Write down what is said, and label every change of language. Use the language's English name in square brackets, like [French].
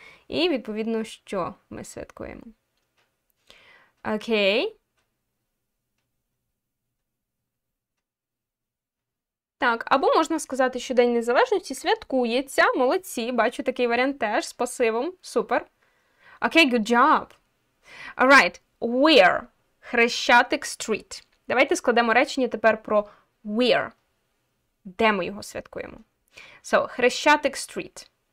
[Ukrainian] І, відповідно, що ми святкуємо. Окей. Так, або можна сказати, що День Незалежності святкується. Молодці, бачу такий варіант теж з пасивом. Супер. [English] Окей, good job. Alright, where? Хрещатик Street. [Ukrainian] Давайте складемо речення тепер про where. Де ми його святкуємо? [English] So, Хрещатик Street.